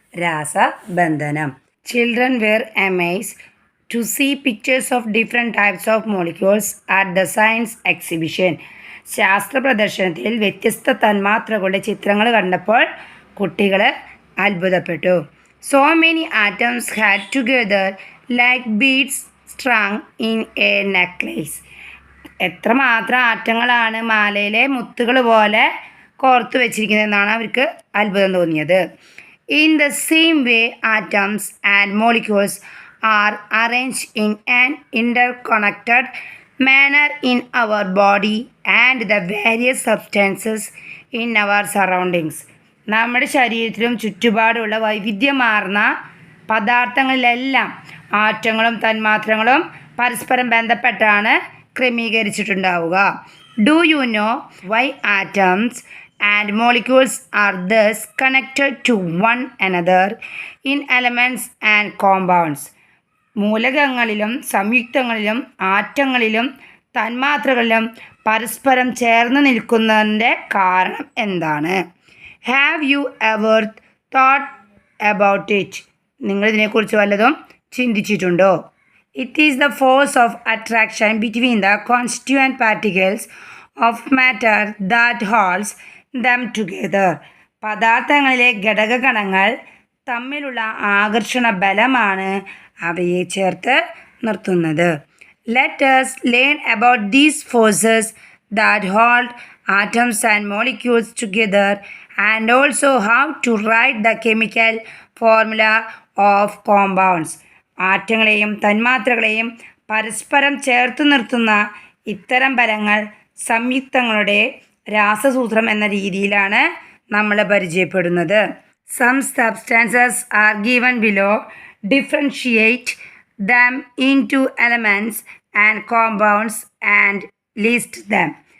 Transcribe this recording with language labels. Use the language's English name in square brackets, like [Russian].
[English] രാസബന്ധനം. Children were amazed to see pictures of different types of molecules at the science exhibition. [Malayalam] ശാസ്ത്ര പ്രദർശനത്തിൽ വ്യത്യസ്ത തന്മാത്രകളുടെ ചിത്രങ്ങൾ കണ്ടപ്പോൾ കുട്ടികൾ അത്ഭുതപ്പെട്ടു. [English] So many atoms had together like beads strung in a necklace. [Malayalam] എത്രമാത്രം ആറ്റങ്ങളാണ് മാലയിലെ മുത്തുകൾ പോലെ കോർത്തു വെച്ചിരിക്കുന്നതെന്നാണ് അവർക്ക് അത്ഭുതം തോന്നിയത്. [English] In the same way, atoms and molecules are arranged in an interconnected manner in our body and the various substances in our surroundings. [Malayalam] നമ്മുടെ ശരീരത്തിലും ചുറ്റുപാടുമുള്ള വൈവിധ്യമാർന്ന പദാർത്ഥങ്ങളിലെല്ലാം ആറ്റങ്ങളും തന്മാത്രകളും പരസ്പരം ബന്ധപ്പെട്ടാണ് ക്രമീകരിച്ചിട്ടുണ്ടാവുക. [English] Do you know why atoms and molecules are thus connected to one another in elements and compounds? [Malayalam] മൂലകങ്ങളിലും സംയുക്തങ്ങളിലും ആറ്റങ്ങളിലും തന്മാത്രകളിലും പരസ്പരം ചേർന്ന് നിൽക്കുന്നതിൻ്റെ കാരണം എന്താണ്? [English] Have you ever thought about it? [Malayalam] നിങ്ങളിതിനെക്കുറിച്ച് വല്ലതും ചിന്തിച്ചിട്ടുണ്ടോ? [English] It is the force of attraction between the constituent particles of matter that holds them together. [Malayalam] പദാർത്ഥങ്ങളിലെ ഘടകകണങ്ങൾ തമ്മിലുള്ള ആകർഷണ ബലമാണ് അവയെ ചേർത്ത് നിർത്തുന്നത്. [English] Let us learn about these forces that hold atoms and molecules together and also how to write the chemical formula of compounds. [Malayalam] ആറ്റങ്ങളെയും തന്മാത്രകളെയും പരസ്പരം ചേർത്ത് നിർത്തുന്ന ഇത്തരം ബലങ്ങൾ സംയുക്തങ്ങളുടെ രാസസൂത്രം എന്ന രീതിയിലാണ് നമ്മൾ പരിചയപ്പെടുന്നത്. [English] Some substances are given below. Differentiate them into elements and compounds and list them.